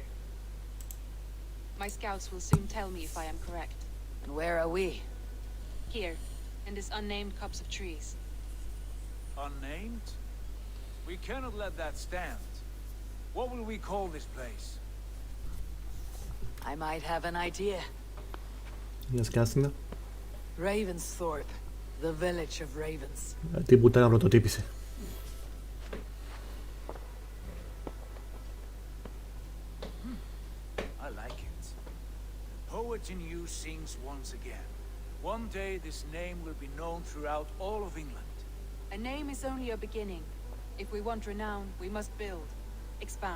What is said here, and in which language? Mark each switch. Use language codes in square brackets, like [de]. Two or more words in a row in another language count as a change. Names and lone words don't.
[en] My scouts will soon tell me if I am correct. And where are we? Here, in this unnamed copse of trees. Unnamed? We cannot let that stand. What will we call this place? I might have an idea. [el] Για σκάσινα. [en] Ravensthorpe, the village of ravens. [el] Τι πουτάνα πρωτοτύπησε. [en] I like it. The poet in you sings once again. One day this name will be known throughout all of England. A name is only a beginning. If we want renown, we must build, expand.